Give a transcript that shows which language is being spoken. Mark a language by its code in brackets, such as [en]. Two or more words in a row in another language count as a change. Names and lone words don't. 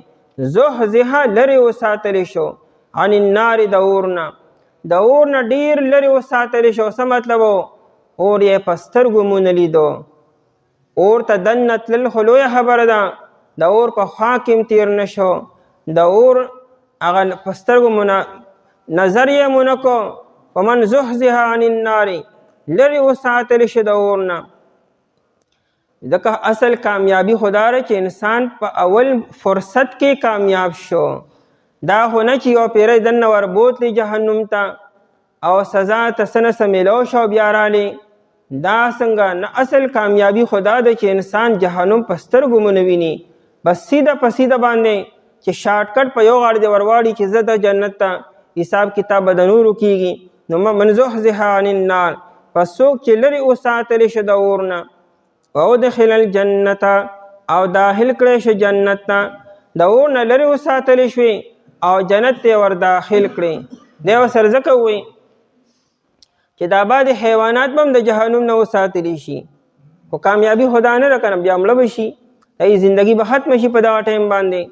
[ps] زحزحه لرې وساتلی شو [ar] عن النار [ps] د اور نه، د اور نه ډیر لرې وساتلی شو. څه مطلب اور یې په سترګو مونه لیدو. اور ته دننه تلل خو لویه خبره ده، د اور په خوا کې هم تیر نه شو، د اور هغه په سترګو نظر یې مونه کو. [ar] فمن زحزح عن النار، [ps] لرې وساتلی شو د اور نه. ځکه اصل کامیابی خدا ده چې انسان په اول فرصت کې کامیاب شو. دا خو نه چې یو پیری دننه وربوتلی جهنم ته او سزا ته څه نه څه میلاو شو بیا رالی، دا څنګه نه. اصل کامیابی خدا ده چې انسان جهنم په سترګو مونه ویني، بس سیده په سیده باندې چې شارټکټ په یو غاړه دې ورواړي چې زه د جنت ته حساب کتاب به د نورو کېږي. [ar] نو من زحزح عن النار، [ps] پس څوک چې لرې وساتلی شو د اور نه. [ar] وادخل الجنت، [ps] او داخل کړی شو جنت ته. د اور نه لرې وساتلی شوې او جنت ته ور داخل کړې. دی ورسره ځکه ووایي چې دا بعد حیوانات به هم د جهنم نه وساتلی شي، خو کامیابی خدا نه ده که نه، بیا مړه به شي، ای زندگی به ختم شي په دغه ټایم باندې.